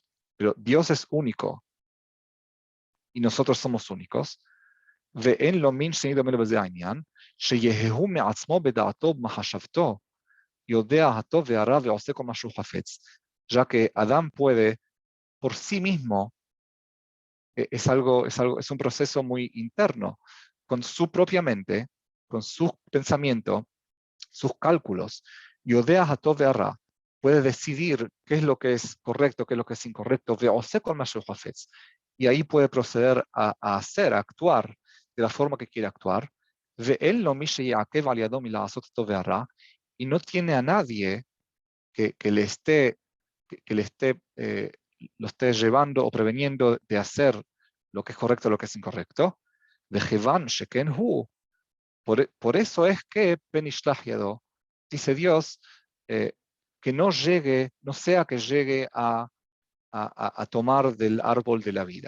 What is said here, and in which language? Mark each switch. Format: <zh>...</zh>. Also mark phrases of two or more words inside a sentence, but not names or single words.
<es>Pero Dios es único y nosotros somos únicos.</es> <he>ואין לו מין שני דומה לו בזה העניין, שיההו מעצמו בדעתו במחשבתו, יודע הטוב והרע ועושה כל מה שהוא חפץ.</he> <es>Ya que Adán puede por sí mismo, es un proceso muy interno, con su propia mente, con su pensamiento, sus cálculos,</es> <he>Yodea הטוב והרע,</he> <es>puede decidir qué es lo que es correcto, qué es lo que es incorrecto,</es> <he>ועושה כל מה שהוא חפץ,</he> <es>y ahí puede proceder a hacer, a actuar de la forma que quiere actuar,</es> <he>ואין לו מי שיעכב על ידו מלעשות הטוב והרע,</he> <es>y no tiene a nadie que le esté lo esté llevando o preveniendo de hacer lo que es correcto, lo que es incorrecto.</es> <he>וכיון שכן הוא,</he> <es>por eso es que</es> <he>פן ישלח ידו,</he> <es>dice Dios, que no llegue, no sea que llegue a tomar del árbol de la vida.</es>